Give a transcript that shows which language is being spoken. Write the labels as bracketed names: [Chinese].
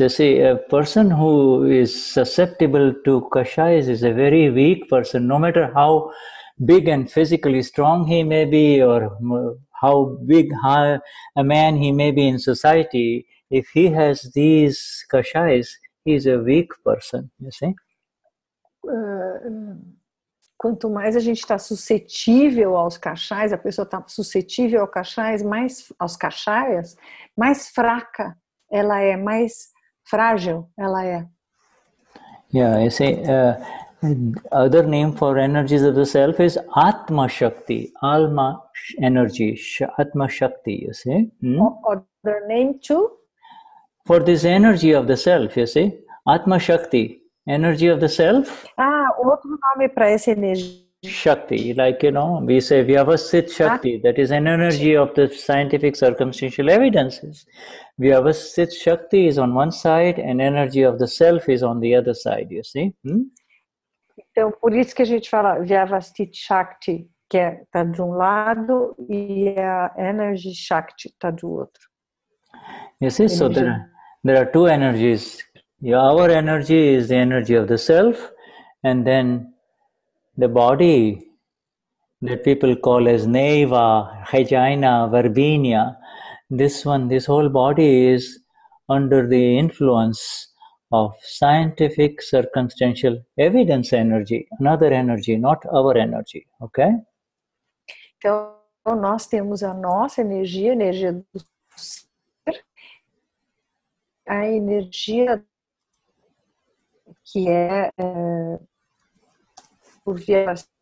[English] You see, a person who is susceptible to kashais is a very weak person, no matter how big and physically strong he may be, or how big a man he may be in society. If he has these kashais, he is a weak person, you see. [Portuguese] Quanto mais a gente está suscetível aos kashais, a pessoa está suscetível aos kashais, mais fraca ela é, mais frágil ela é. [English] Yeah, you see, other name for energies of the self is Atma Shakti, Alma energy, Atma Shakti, you see. Other name too? For this energy of the self, you see, Atma Shakti. Energy of the self. [Portuguese] Outro nome para essa energia. [English] Shakti, like, you know, we say Vyavasthit Shakti, that is an energy of the scientific circumstantial evidences. Vyavasthit Shakti is on one side and energy of the self is on the other side, you see. [Portuguese] Então, por isso que a gente fala Vyavasthit Shakti, que está de um lado, e a Energy Shakti está do outro. [English] You see, so there are two energies. Our energy is the energy of the self, and then the body that people call as Neva, Hygiena, Verbinia, this whole body is under the influence of scientific circumstantial evidence energy, another energy, not our energy, okay? [Portuguese] Então, nós temos a nossa energia, a energia do ser, a energia que é por via.